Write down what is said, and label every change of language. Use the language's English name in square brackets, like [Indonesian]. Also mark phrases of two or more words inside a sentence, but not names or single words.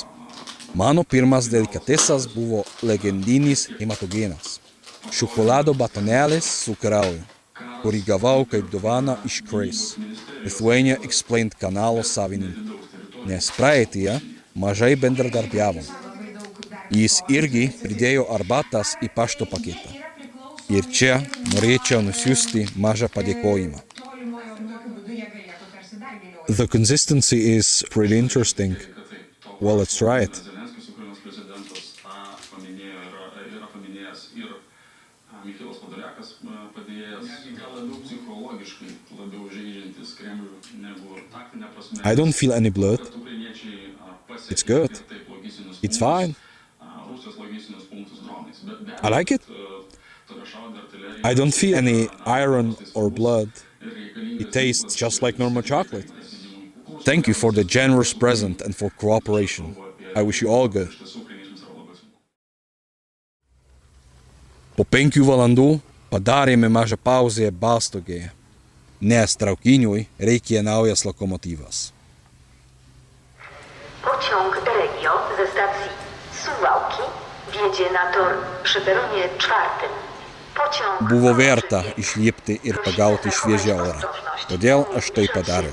[Lithuanian] Mano pirmas delikatesas buvo legendinis hematogenas – šokolado batonėlis su krauju, kurį gavau kaip dovaną iš Chris, Lithuania Explained kanalo savininkų, nes praeityje mažai bendradarbiavom. Jis irgi pridėjo arbatas į pašto paketą. Ir čia norėčiau nusiųsti mažą padėkojimą. [English] The consistency is pretty interesting. Well, let's try it. I don't feel any blood. It's good. It's fine. I like it. I don't feel any iron or blood. It tastes just like normal chocolate. Thank you for the generous present and for cooperation. I wish you all good. [Lithuanian] Po 5 valandų padarėme mažą pauzę Balstogėje, nes traukiniui reikėjo naujas lokomotyvas. [Polish] Pociąg Regio ze stacji Suwałki wjedzie na tor przy peronie 4. Pociąg [Lithuanian] Buvo verta išlipti ir pagauti šviežią orą. Todėl aš tai padariau.